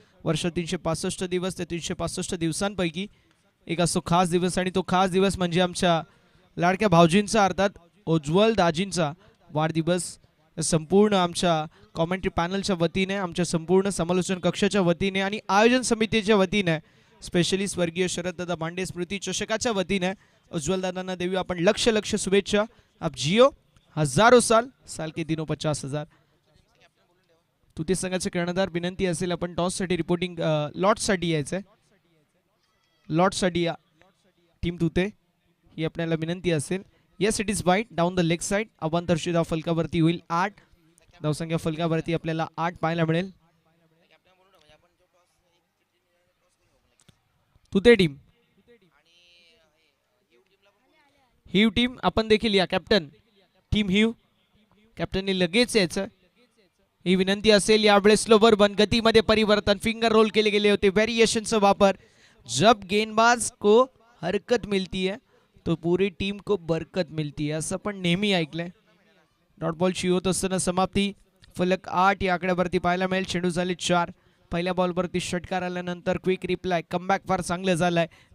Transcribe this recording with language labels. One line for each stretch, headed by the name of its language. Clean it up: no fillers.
Marathi: वर्ष 365 दिवस ते 365 दिवसांपैकी एक असो खास दिवस आणि तो खास दिवस म्हणजे आमच्या लाडक्या भाऊजींचा अर्थात उज्ज्वल दाजींचा वाढदिवस. संपूर्ण आमच्या कॉमेंट्री पॅनलच्या वतीने, आमच्या संपूर्ण समालोचन कक्षाच्या वतीने आणि आयोजन समितीच्या वतीने, स्पेशली स्वर्गीय शरददादा भांडे स्मृती चषकाच्या वतीने उज्ज्वलदादांना देऊया आपण लक्ष लक्ष शुभेच्छा.
Hindi: आप जिओ हजारो साल, साल के दिनों 50,000.
Marathi: तुते संघाचे कर्णधार विनंती असेल आपण टॉससाठी रिपोर्टिंग लॉटसाठी यायचं आहे. लॉटसाठी या टीम तुते ही आपल्याला विनंती असेल.
English: Yes it is wide down the leg side.
Marathi: अवांतरची धाव फलकावरती होईल
English: 8.
Marathi: धावसंख्या फलकावरती आपल्याला 8 पाहायला मिळेल. तुते टीम, हिव टीम आपण देखील या. कॅप्टन टीम हिव, कॅप्टननी लगेच यायचं ही विनंती असेल. यावेळेस स्लोवर वन गतीमध्ये परिवर्तन, फिंगर रोल केले गेले होते, व्हेरिएशनचा वापर.
Hindi: जब गेंदबाज को हरकत मिलती है तो पूरी टीम को बरकत मिलती है
Marathi: असं पण नेहमी ऐकलंय. डॉट बॉलची होत असताना समाप्ती. फलक 8 या आकड्यावरती पाहायला मिळेल. चेंडू झाले 4. पहिल्या बॉलवरती षटकार आल्यानंतर क्विक रिप्लाय, कमबॅक फार चांगलं झालंय.